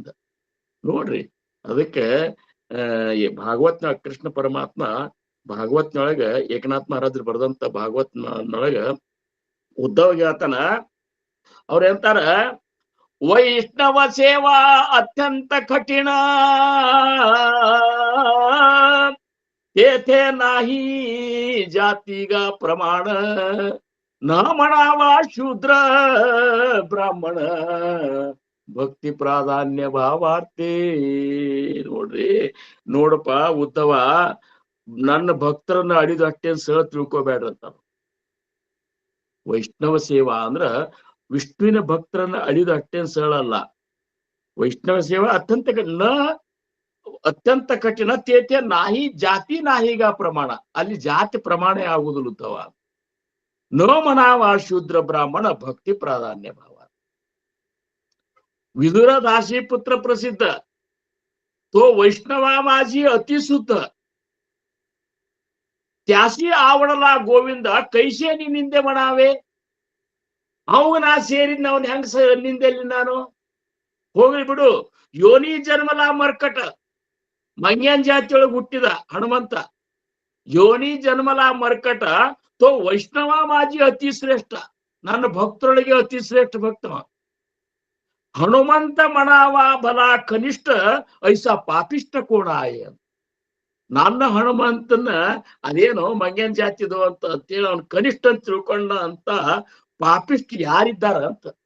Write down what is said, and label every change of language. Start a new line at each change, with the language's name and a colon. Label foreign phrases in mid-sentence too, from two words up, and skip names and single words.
Kannada: ನೋಡ್ರಿ, ಅದಕ್ಕೆ ಈ ಭಾಗವತ್ನ ಕೃಷ್ಣ ಪರಮಾತ್ಮ ಭಾಗವತ್ನೊಳಗ ಏಕನಾಥ ಮಹಾರಾಜರು ಬರೆದಂತ ಭಾಗವತ್ನೊಳಗ ಉದ್ಧವ್ಗೆ ಹೇಳ್ತಾನ, ಅವ್ರ ಹೇಳ್ತಾರ,
Marathi: वैष्णव सेवा अत्यंत कठीण, तेथे नाही जातीगा प्रमाण, न म्हणावा शूद्र ब्राह्मण, भक्ति प्राधान्य भावार्थे.
Kannada: ನೋಡ್ರಿ, ನೋಡಪ್ಪ ಉದ್ದವ, ನನ್ನ ಭಕ್ತರನ್ನ ಅಡಿದು ಅಷ್ಟೇನ್ ಸಹ ತಿಳ್ಕೊಬೇಡ್ರಂತ. ವೈಷ್ಣವ ಸೇವಾ ಅಂದ್ರ ವಿಷ್ಣುವಿನ ಭಕ್ತರನ್ನ ಅಡಿದು ಅಷ್ಟೇನ್ ಸರಳಲ್ಲ.
Marathi: वैष्णव सेवा अत्यंत अत्यंत कठीण तेथे नाही जाती नाहीगा प्रमाण
Kannada: ಅಲ್ಲಿ ಜಾತಿ ಪ್ರಮಾಣ ಆಗುವುದಿಲ್ಲತ್ತವ
Marathi: नो म्हणावा शूद्र ब्राह्मण भक्ती प्राधान्य भावा विदुर दासी पुत्र प्रसिद्ध तो वैष्णवा माझी अतिसुत त्यासी आवडला गोविंद कैसे निंदे म्हणावे
Kannada: ಅವನ ಸೇರಿದ ಅವನ್ ಹೆಂಗ್ ನಿಂದೆಲ್ಲಿ ನಾನು ಹೋಗ್ಲಿ ಬಿಡು
Marathi: योनी जन्मला मर्कट
Kannada: ಮಂಗ್ಯಾನ್ ಜಾತಿಯೊಳಗೆ ಹುಟ್ಟಿದ ಹನುಮಂತ
Marathi: योनी जन्मला मर्कट तो वैष्णव माझी अति श्रेष्ठ
Kannada: ನನ್ನ ಭಕ್ತರೊಳಗೆ ಅತಿ ಶ್ರೇಷ್ಠ ಭಕ್ತವ ಹನುಮಂತ
Marathi: म्हणावा बल कनिष्ठ ऐसा पापिष्ट कोण आय
Kannada: ನನ್ನ ಹನುಮಂತನ ಅದೇನೋ ಮಂಗ್ಯಾನ್ ಜಾತಿದು ಅಂತ ಅಂತೇಳಿ ಅವನು ಕನಿಷ್ಠ ಅಂತ ತಿಳ್ಕೊಂಡ ಅಂತ ಪಾಪಿಸ್ಟ್ ಯಾರಿದ್ದಾರ ಅಂತ